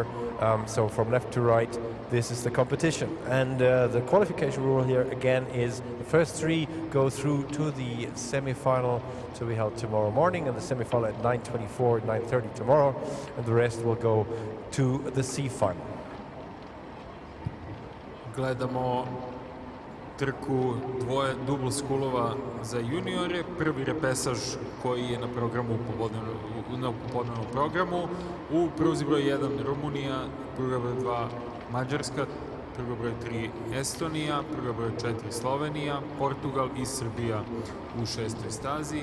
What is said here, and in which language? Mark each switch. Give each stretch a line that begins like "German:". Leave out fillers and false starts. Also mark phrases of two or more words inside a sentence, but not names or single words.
English: So from left to right, this is the competition. And the qualification rule here again is the first three go through to the semi-final to be held tomorrow morning, and the semi-final at 9:24, 9:30 tomorrow, and the rest will go to the C final.
Serbian: Gledamo trku dvoje dubl skulova za juniore. Prvi repesaž koji je na programu na popodnevnom programu. U pruzi broj 1 Rumunija, pruga broj 2 Mađarska, pruga broj 3 Estonija, pruga broj 4 Slovenija, Portugal i Srbija u šestoj stazi.